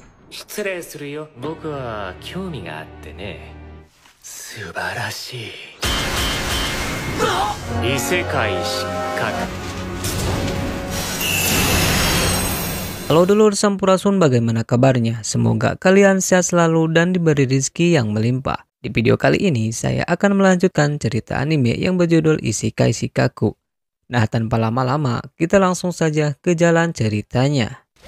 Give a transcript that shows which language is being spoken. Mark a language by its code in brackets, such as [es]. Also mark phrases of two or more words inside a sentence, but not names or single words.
[ja] 失礼するよ。僕は興味があってね。素晴らしい。異世界失格。 [id] Halo [su] dulur Sampurasun, [id] bagaimana kabarnya? Semoga kalian sehat selalu dan diberi rezeki yang melimpah. Di video kali ini saya akan melanjutkan cerita anime yang berjudul Isekai Shikaku. Nah, tanpa lama-lama kita langsung saja ke jalan ceritanya.